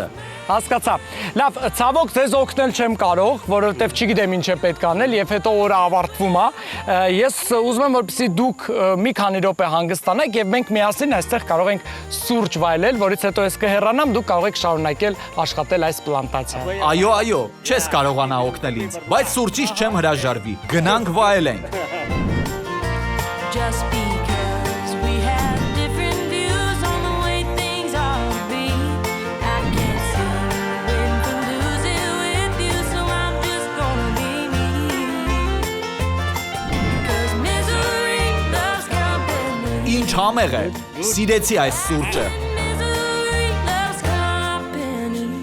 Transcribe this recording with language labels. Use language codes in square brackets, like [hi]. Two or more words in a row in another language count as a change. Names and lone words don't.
[hy] Հասկացա։ Լավ, ցավոք ձեզ օգնել չեմ կարող, որովհետև չգիտեմ ինչ է պետք անել եւ հետո օրը ավարտվում է։ Ես ուզում եմ որպեսզի դուք մի քանի րոպե հանգստանաք եւ մենք միասին այստեղ կարող ենք սուրճ վայելել, որից հետո ես կհեռանամ, դուք կարող եք շարունակել աշխատել այս պլանտացիայում։ Այո, չես կարողանա օգնել ինձ, բայց սուրճից չեմ հրաժարվի։ Գնանք վայելենք։ [en] Just because we have different views on the way things ought to be, I can't see waiting to lose it with you, so I'm just gonna be me. 'Cause misery loves company. [hy] Ինչ համեղ է։ Սիրեցի այս սուրճը։ [en] Misery loves company.